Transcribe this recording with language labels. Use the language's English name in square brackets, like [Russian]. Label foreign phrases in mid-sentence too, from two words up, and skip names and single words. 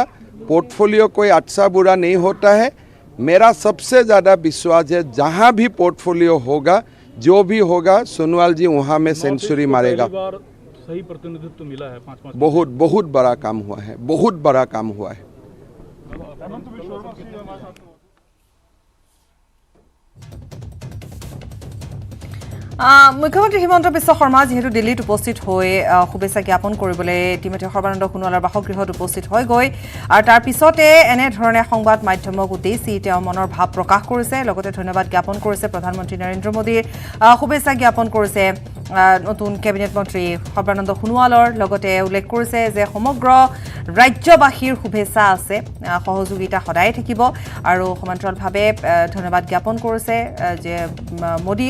[Hindi] पोर्टफोलियो कोई अच्छा बुरा नहीं होता है। मेरा सबसे ज़्यादा विश्वास है, जहाँ भी पोर्टफोलियो होगा, जो भी होगा, सोनोवाल जी वहाँ में सेंचुरी मारेगा। सही प्रतिनिधित्व मिला है, 5-5 बहुत बड़ा काम हुआ है, बहुत बड़ा काम हुआ है। [Assamese] মুখ্যমন্ত্ৰী হিমন্ত বিশ্ব শৰ্মা যেহেতু দিল্লীত উপস্থিত হৈ শুভেচ্ছা জ্ঞাপন কৰিবলৈ ইতিমধ্যে সৰ্বানন্দ সোণোৱালৰ বাসগৃহত উপস্থিত হৈ গৈ আৰু তাৰ পিছতে এনেধৰণে সংবাদ মাধ্যমক উদ্দেশ্যি তেওঁ মনৰ ভাৱ প্ৰকাশ কৰিছে, লগতে ধন্যবাদ জ্ঞাপন কৰিছে প্ৰধানমন্ত্ৰী নৰেন্দ্ৰ মোদীৰ, শুভেচ্ছা জ্ঞাপন কৰিছে নতুন কেবিনেট মন্ত্ৰী সৰ্বানন্দ সোণোৱালৰ, লগতে উল্লেখ কৰিছে যে সমগ্ৰ ৰাজ্যবাসীৰ শুভেচ্ছা আছে, সহযোগিতা সদায় থাকিব, আৰু সমান্তৰালভাৱে ধন্যবাদ জ্ঞাপন কৰিছে যে মোদীৰ।